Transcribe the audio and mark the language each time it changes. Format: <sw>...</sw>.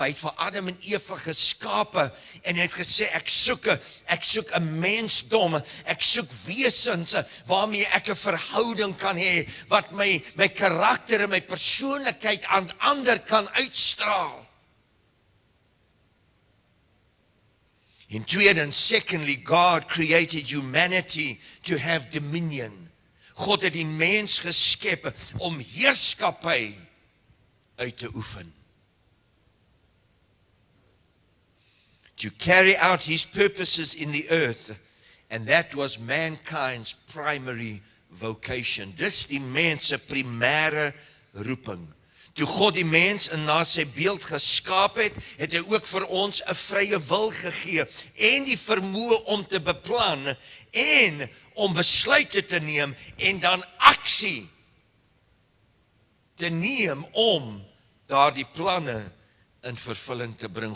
<af>Hy het vir Adam en Eva geskape en hy het gesê ek soek 'n mensdom, ek soek wesens waarmee ek 'n verhouding kan hê wat my karakter en my persoonlikheid aan ander kan uitstraal. En tweedens,</af> <en>secondly, God created humanity to have dominion.</en> <af>God het die mens geskep om heerskappy uit te oefen.</af> <en>To carry out his purposes in the earth, and that was mankind's primary vocation.</en> <af>Dis die mens se primêre roeping. Toe God die mens in na sy beeld geskaap het, het hy ook vir ons 'n vrye wil gegee en die vermoë om te beplan en om besluite te neem en dan aksie te neem om daardie planne in vervulling te bring.</af>